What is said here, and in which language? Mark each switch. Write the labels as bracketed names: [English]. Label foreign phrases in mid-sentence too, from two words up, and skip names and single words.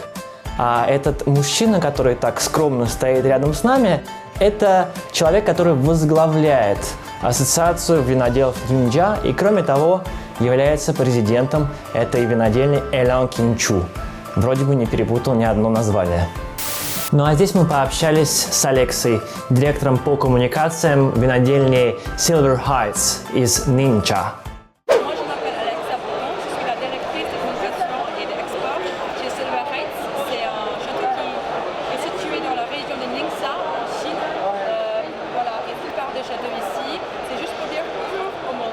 [Russian] А этот мужчина, который так скромно стоит рядом с нами, это человек, который возглавляет ассоциацию виноделов Нинджа и, кроме того, является президентом этой винодельни Elan Qingqi. Вроде бы не перепутал ни одно название. Ну а здесь мы пообщались с Алексой, директором по коммуникациям винодельни Silver Heights из Ningxia. [French] Moi, je m'appelle Alexa Bouton, je suis la directrice de communication et d'export chez Silver Heights. C'est un château qui est situé dans la région de Ningxia, en Chine. Voilà, et la plupart des châteaux ici, c'est juste pour dire bonjour au monde.